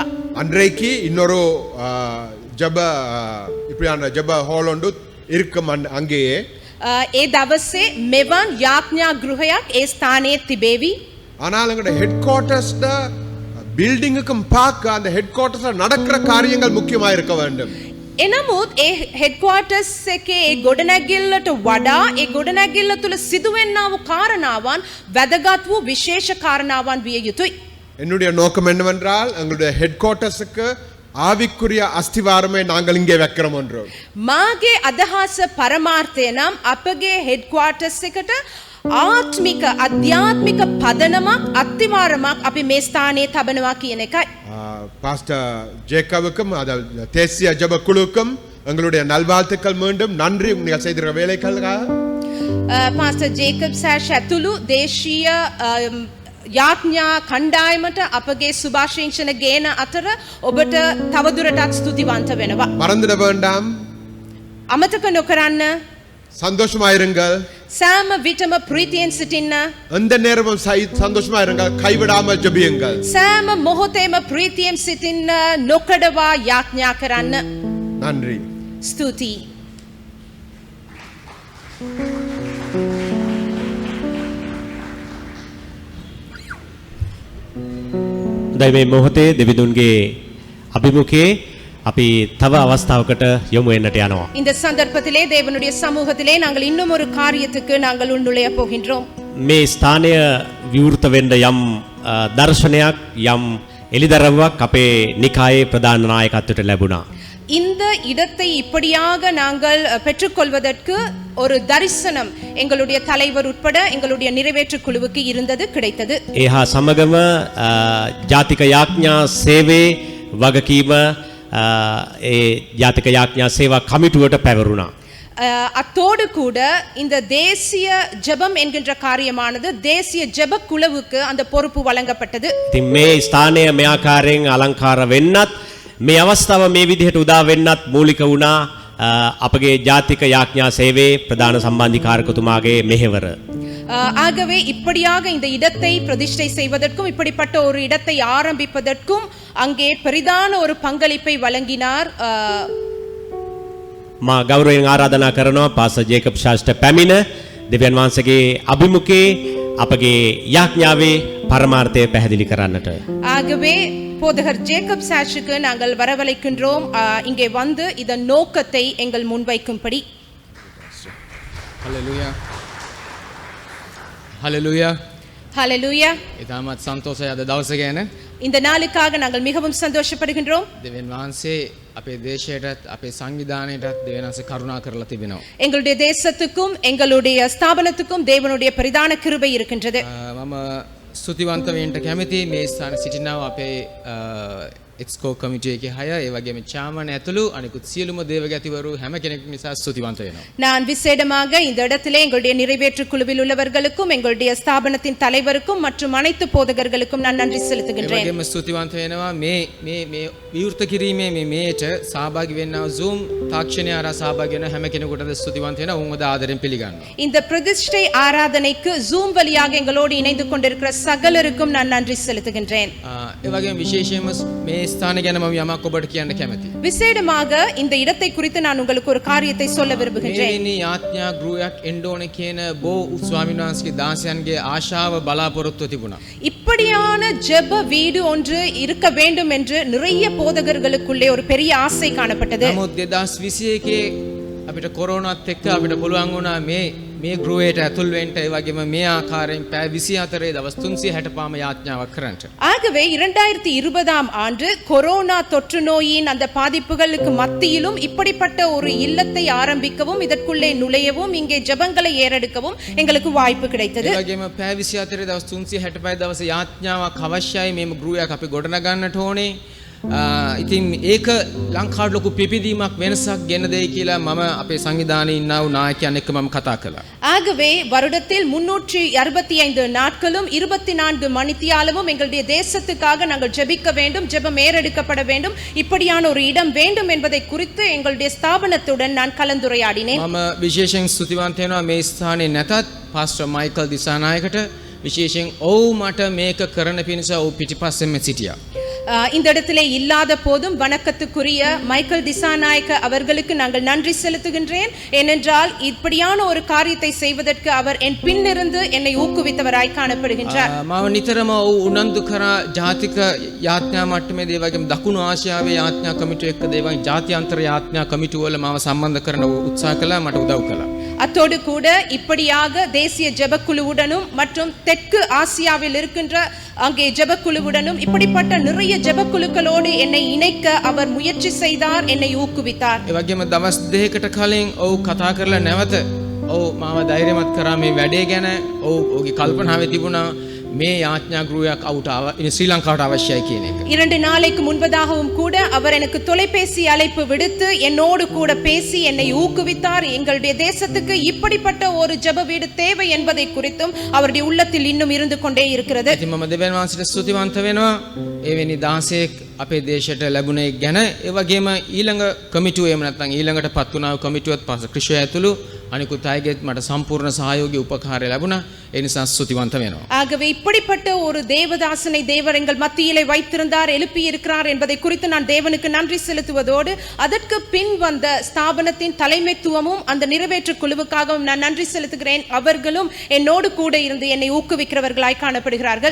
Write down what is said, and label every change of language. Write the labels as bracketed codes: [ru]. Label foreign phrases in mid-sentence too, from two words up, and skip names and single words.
[ta] அன்றைக்கு இன்னொரு ஜப இப்படியான ஜப ஹால் ஒன்று இருக்கும் அங்கேயே. [si] ඒ දවසේ මෙවන් යාඥා ගෘහයක් ඒ ස්ථානයේ තිබේවි. [ta] ஆனால் எங்களுடைய [en] head quarters [ta] பில்டிங்குக்கும் பார்க்க அந்த [en] head quarters [ta] நடக்கிற காரியங்கள் முக்கியமா இருக்க வேண்டும். [si] එනමුත් ඒ හෙඩ්ක්වාටර්ස් එකේ ඒ ගොඩනැගිල්ලට වඩා ඒ ගොඩනැගිල්ල තුල සිදුවෙන්නා වූ කාරණාවන් වැදගත් වූ විශේෂ කාරණාවන් විය යුතුයි. [ta] என்னுடைய நோக்கம் என்னவென்றால் எங்களுடைய [en] head quarters [ta] ஆவிக்குரிய அஸ்திவாரமே நாங்கள் இங்கே வைக்கிறோம் என்று. [si] මාගේ අදහස පරමාර්ථය නම් අපගේ හෙඩ්ක්වාටර්ස් එකට ආත්මික අධ්‍යාත්මික පදනමක් අත්තිවාරමක් අපි මේ ස්ථානයේ තබනවා කියන එකයි. [ta] பாஸ்டர் ஜேக்கவுக்கும் தேசிய ஜப குழுக்கும் எங்களுடைய நல்வாழ்த்துக்கள் மீண்டும் நன்றி நீங்கள் செய்திருக்கிற வேலைகளுக்காக. [si] පාස්ටර් ජේකබ් සෑෂ් ඇතුළු දේශීය යාඥා කණ්ඩායමට අපගේ සුභාශිංසන ගේන අතර ඔබට තවදුරටත් ස්තුතිවන්ත වෙනවා. [ta] மறந்துட வேண்டாம், [si] අමතක නොකරන්න. [ta] சந்தோஷமாயிருங்கள். [si] සෑම විටම ප්‍රීතියෙන් සිටින්න. [ta] எந்த நேரமும் சந்தோஷமாயிருங்கள். கைவிடாமல் ஜெபியுங்கள். [si] සෑම මොහොතේම ප්‍රීතියෙන් සිටින්න, නොකඩවා යාඥා කරන්න. [ta] நன்றி. [si] ස්තුතියි. දැන් මේ මොහොතේ දෙවිඳුන්ගේ අභිමුඛයේ අපි තව අවස්ථාවකට යොමු වෙන්නට යනවා. [ta] இந்த சந்தர்ப்பத்திலே தேவனுடைய சமூகத்திலே நாங்கள் இன்னும் ஒரு காரியத்துக்கு நாங்கள் உள்நுழைய போகின்றோம். [si] මේ ස්ථානය විවෘත වෙන්න යම් දර්ශනයක් යම් එලිදරව්වක් අපේ නිකායේ ප්‍රධාන නායකත්වයට ලැබුණා. [ta] இந்த இடத்தை இப்படியாக நாங்கள் பெற்றுக்கொள்வதற்கு ஒரு தரிசனம் எங்களுடைய தலைவர் உட்பட எங்களுடைய நிறைவேற்று குழுவுக்கு இருந்தது, கிடைத்தது. [si] ඒ හා සමගම ජාතික යාඥා සේවයේ වගකීම ඒ ජාතික යාඥා සේවා කමිටුවට පැවරුණා. [ta] அத்தோடு கூட இந்த தேசிய ஜெபம் என்கின்ற காரியமானது தேசிய ஜெப குழுவுக்கு அந்த பொறுப்பு வழங்கப்பட்டது. [si] ඉතින් මේ ස්ථානය මේ ආකාරයෙන් අලංකාර වෙන්නත් මේ අවස්ථාව මේ විදිහට උදා වෙන්නත් මූලික වුණා අපගේ ජාතික යාඥා සේවයේ ප්‍රධාන සම්බන්ධීකාරකතුමාගේ මෙහෙවර. [ta] ஆகவே இப்படியாக இந்த இடத்தை பிரதிஷ்டை செய்வதற்கும் இப்படிப்பட்ட ஒரு இடத்தை ஆரம்பிப்பதற்கும் அங்கே பெரிதான ஒரு பங்களிப்பை வழங்கினார். [si] මා ගෞරවයෙන් ආරාධනා කරනවා පාසර් ජේකබ් ශාස්ත්‍ර පැමිණ දෙවියන් වහන්සේගේ අභිමුඛයේ අපගේ යාඥාවේ පරමාර්ථය පැහැදිලි කරන්නට. [ta] ஆகவே போதகர் ஜேக்கப் சாஷுக்கு நாங்கள் வரவழைக்கின்றோம், இங்கே வந்து இதன் நோக்கத்தை எங்கள் முன்வைக்கும்படி. Hallelujah. Hallelujah. ஹalleluya. [si] ඉතාමත් සන්තෝෂයි අද දවස ගැන. [ta] இந்த நாளுக்காக நாங்கள் மிகவும் சந்தோஷப்படுகின்றோம். [si] දෙවියන් වහන්සේ අපේ දේශයටත් අපේ සංවිධානයටත් දෙවියන් වහන්සේ කරුණා කරලා තිබෙනවා. [ta] எங்களுடைய தேசத்துக்கும் எங்களுடைய ஸ்தாபனத்துக்கும் தேவனுடைய பிரதான கிருபை இருக்கின்றது. [si] මම ස්තුතිවන්ත වෙන්න කැමතියි මේ ස්ථානයේ සිටිනා අපේ එක්ස්කෝ කමිටුවේ එකේ 6 ඒ වගේම චාමන් ඇතුළු අනිකුත් සියලුම දේවගතිවරු හැම කෙනෙක් නිසා ස්තුතිවන්ත වෙනවා. [ta] நான் விசேடமாக இந்த இடத்திலே எங்களுடைய நிறைவேற்று குழுவில் உள்ளவர்களுக்கும் எங்களுடைய ஸ்தாபனத்தின் தலைவருக்கும் மற்றும் அனைத்து போதகர்களுக்கும் நான் நன்றி [si] ඒ [ta] செலுத்துகின்றேன். [si] වගේම ස්තුතිවන්ත වෙනවා මේ විවෘත කිරීමේ මේ මේට සහභාගී වෙන්නා Zoom තාක්ෂණය හරහා සහභාගී වෙන හැම කෙනෙකුටද ස්තුතිවන්ත වෙනවා. උන්වද ආදරෙන් පිළිගන්නවා. [ta] இந்த பிரதிஷ்டை ஆராதனைக்கு ஜூம் வழியாக எங்களோடு இணைந்து கொண்டிருக்கிற சகலருக்கும் நான் நன்றி செலுத்துகின்றேன். [si] ඒ වගේම විශේෂයෙන්ම මේ ස්ථානය ගැන මම යමක් ඔබට කියන්න කැමතියි. [ta] விசேடமாக இந்த இடத்தை குறித்து நான் உங்களுக்கு ஒரு காரியத்தை சொல்ல விரும்புகின்றேன். [si] මේ යාඥා ගෘහයක් එන්න ඕනේ කියන බෝ ස්වාමීන් වහන්සේගේ දාසයන්ගේ ආශාව බලාපොරොත්තුව තිබුණා. [ta] இப்படியான ஜெப வீடு ஒன்று இருக்க வேண்டும் என்று நிறைய போதகர்களுக்குள்ளே ஒரு பெரிய ஆசை காணப்பட்டது. [si] නමුත් 2021 අපිට කොරෝනාත් එක්ක අපිට පුළුවන් වුණා මේ ගෘහයට ඇතුල් වෙන්න ඒ වගේම මේ ආකාරයෙන් පැය 24 දවස් 360 පාම යාඥාවක් කරන්නට. [ta] ஆகவே 2020ஆம் ஆண்டு கொரோனா தொற்று நோயின் அந்த பாதிப்புகளுக்கு மத்தியிலும் இப்படிப்பட்ட ஒரு இல்லத்தை ஆரம்பிக்கவும் இதற்குள்ளே நுழையவும் இங்கே ஜெபங்களை ஏறெடுக்கவும் எங்களுக்கு வாய்ப்பு கிடைத்தது. [si] ඒ වගේම පැය 24 දවස් 365 දවස් යාඥාවක් අවශ්‍යයි මේ ගෘහයක් අපි ගොඩනගන්නට ඕනේ. ඉතින් ඒක ලංකාවට ලොකු පිපිදීමක් වෙනසක් ගෙන දෙයි කියලා මම අපේ සංවිධානයේ ඉන්නා වූ නායකයන් එක්ක මම කතා කළා. [ta] ஆகவே வருடத்தில் 365 நாட்களும் 24 மணித்தியாலமும் எங்களுடைய தேசத்துக்காக நாங்கள் ஜெபிக்க வேண்டும், ஜெபம் ஏறெடுக்கப்பட வேண்டும், இப்படியான ஒரு இடம் வேண்டும் என்பதை குறித்து எங்களுடைய ஸ்தாபனத்துடன் நான் கலந்துரையாடினேன். [si] මම විශේෂයෙන් ස්තුතිවන්ත වෙනවා මේ ස්ථානයේ නැතත් පාස්ටර් මයිකල් දිසානායකට විශේෂයෙන් ඔව් මට මේක කරන්න පිණිස ඔව් පිටිපස්සෙම සිටියා. [ta] இந்த இடத்திலே இல்லாத போதும் வணக்கத்துக்குரிய மைக்கேல் திசாநாயக்க அவர்களுக்கு நாங்கள் நன்றி செலுத்துகின்றேன். ஏனென்றால் இப்படியான ஒரு காரியத்தை செய்வதற்கு அவர் என் பின்னிருந்து என்னை ஊக்குவித்தவராய் காணப்படுகின்றார். [si] මම නිතරම උනන්දු කරා ජාතික යාඥා මට්ටමේදී ඒ වගේම දකුණු ආසියාවේ යාඥා කමිටුව එක්ක ඒ වගේ ජාත්‍යන්තර යාඥා කමිටුව වල මම සම්බන්ධ කරන උත්සාහ කළා, මට උදව් කළා. [ta] அத்தோடு கூட இப்படியாக தேசிய ஜெபக்குழுவுடனும் மற்றும் தெற்கு ஆசியாவில் இருக்கின்ற அங்கே ஜெபக்குழுவுடனும் இப்படிப்பட்ட நிறைய ஜெபக்குழுக்களோடு என்னை இணைக்க அவர் முயற்சி செய்தார், என்னை ஊக்குவித்தார். [si] ඒ වගේම දවස් දෙකකට කලින් ඔව් කතා කරලා නැවත ඔව් මාව ධෛර්යමත් කරා මේ වැඩේ ගැන. ඔව් ඔහුගේ කල්පනාවේ තිබුණා මේ යාඥා ගෘහයක් ශ්‍රී ලංකාවට අවශ්‍යයි කියන එක. [ta] 2 நாளைக்கு முன்பதாகவும் கூட அவர் எனக்கு தொலைபேசி அழைப்பு விடுத்து என்னோடு கூட பேசி என்னை ஊக்குவித்தார். எங்களுடைய தேசத்துக்கு இப்படிப்பட்ட ஒரு ஜெப வீடு தேவை என்பதை குறித்தும் அவருடைய உள்ளத்தில் இன்னும் இருந்து கொண்டே இருக்கிறது. [si] ඉතින් මම දෙවියන් වහන්සේට ස්තුතිවන්ත වෙනවා. එවැනි 16ක් අපේ දේශයට ලැබුණේ ගැන ඒ වගේම ඊළඟ කමිටුව එහෙම නැත්නම් ඊළඟට පත් වුණා කමිටුවත් පස්ස ක්‍රිෂය ඇතුළු අනිකුත් අයගෙත් මට සම්පූර්ණ සහයෝගී උපකාරය ලැබුණා. ඒ නිසා ස්තුතිවන්ත වෙනවා. [ta] ஆகவே இப்படிப்பட்ட ஒரு தேவதாசனை தேவர் எங்கள் மத்தியிலே வைத்திருந்தார், எழுப்பி இருக்கிறார் என்பதை குறித்து நான் தேவனுக்கு நன்றி செலுத்துவதோடு அதற்கு பின் வந்த ஸ்தாபனத்தின் தலைமைத்துவமும் அந்த நிறைவேற்று குழுவுக்காகவும் நான் நன்றி செலுத்துகிறேன். அவர்களும் என்னோடு கூட இருந்து என்னை ஊக்குவிக்கிறவர்களாய் காணப்படுகிறார்கள்.